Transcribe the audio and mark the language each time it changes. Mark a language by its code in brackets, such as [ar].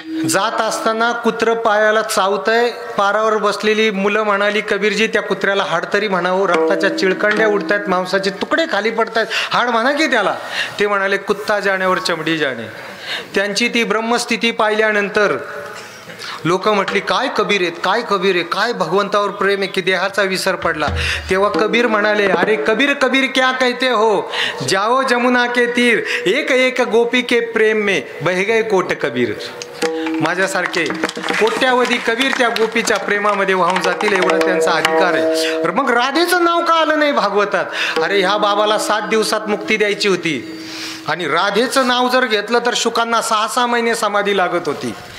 [mr] जात असताना कुत्र पायाला चावतंय. पारावर बसलेली मुलं म्हणाली कबीरजी त्या कुत्र्याला हाड तरी म्हणावं. रक्ताच्या चिळकंड्या उडतायत, मांसाचे तुकडे खाली पडतायत, हाड म्हणा की त्याला. ते म्हणाले कुत्ता जाण्यावर चमडी जाणे. त्यांची ती ब्रह्मस्थिती पाहिल्यानंतर लोक म्हटली काय कबीर आहेत, काय कबीर आहे, काय भगवंतावर प्रेम आहे की देहाचा विसर पडला. तेव्हा कबीर म्हणाले अरे [hi] कबीर कबीर क्या कहते हो, जाओ जमुना के तीर, एक एक गोपी के प्रेम में बह गए कोट कबीर. [mr] माझ्यासारखे कोट्यावधी कबीर त्या गोपीच्या प्रेमामध्ये वाहून जातील एवढा त्यांचा अधिकार आहे. मग राधेचं नाव का आलं नाही भागवतात. अरे ह्या बाबाला 7 दिवसात मुक्ती द्यायची होती आणि राधेचं नाव जर घेतलं तर शुकांना 6-6 महिने समाधी लागत होती.